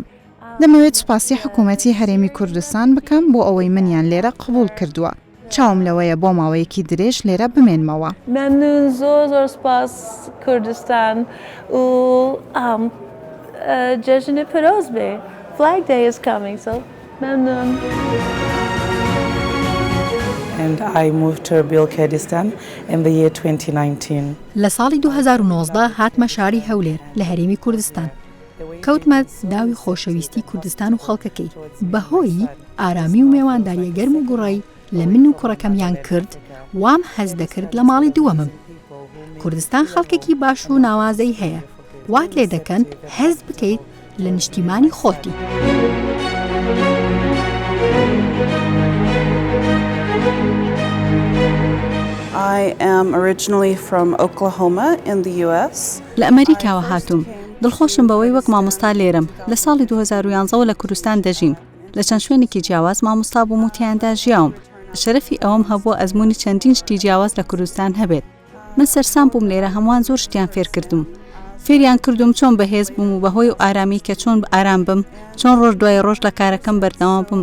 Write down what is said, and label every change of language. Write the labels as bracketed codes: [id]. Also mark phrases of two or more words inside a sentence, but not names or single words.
[ckb] دەمەوێت سوپاسی حکوومەتی هەرێمی کوردستان بکەم بۆ ئەوەی منیان لێرە قبول کردووە. چاوم لەوەیە بۆ ماوەیەکی درێژ لێرە بمێنمەوە. ممنون زۆر سپاس کوردستان و جشن پیرۆز بێ. [en] Flag Day is coming, so ممنون. And I moved to Erbil, Kurdistan in the year 2019. [ckb] لە ساڵی 2019 هاتمە شاری هەولێر لە هەرێمی کوردستان. کەوتمە داوی خۆشەویستی کوردستان و خەڵکەکەی بەهۆی ئارامی و میێوانداریە گەرم و گوڕی لە من و کوڕەکەمیان کرد وام هەز دەکرد لە ماڵی دووەمم. کوردستان خەڵکێکی باش و ناوازەی هەیە وات لێ دەکەن هەز بکەیت لە نیشتیمانی خۆتی. [en] I am originally from Oklahoma in the US. [ckb] لە ئەمریکاوە هاتووم. دڵخۆشم بەوەی وەک مامۆستا لێرم. لە ساڵی 2011 لە کوردستان دەژیم. لە چەند شوێنێکی جیاواز مامۆستا بووم و تیاندا ژیاوم. شەرەفی ئەوەم هەبووە ئەزمموی چەندین شتی جیاواز لە کوردستان هەبێت. من سەرسام بووم لێرە هەمووان زۆر شتیان فێر کردم. فێریان کردم چۆن بەهێز بووم و بەهۆی و ئارامی کە چۆن ئارام بم، چۆن ڕۆژ دوای ڕۆژ لە کارەکەم بەردەوام بم.